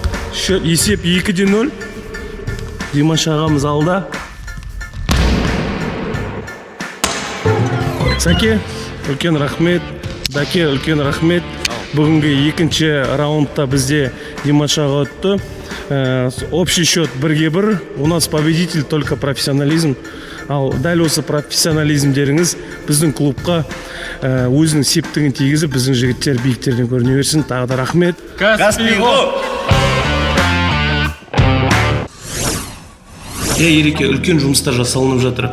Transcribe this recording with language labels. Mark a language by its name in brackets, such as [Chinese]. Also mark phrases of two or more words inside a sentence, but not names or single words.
[Kazakh] Есеп 2-0. Димаш ағамыз алда. Сәке, үлкен рахмет. Даке, үлкен рахмет. Бүгінгі екінші раундта бізде Димаш аға өтті. [Russian] Общий счет 1-1. У нас победитель только профессионализм. [Kazakh] Ал дәл осы профессионализмдеріңіз біздің клубқа өзінің септігін тигізіп, біздің жігіттер биіктерден көріне берсін. Тағы да рахмет. Каспий-го! Ереке, үлкен жұмыстар жасалынып жатыр.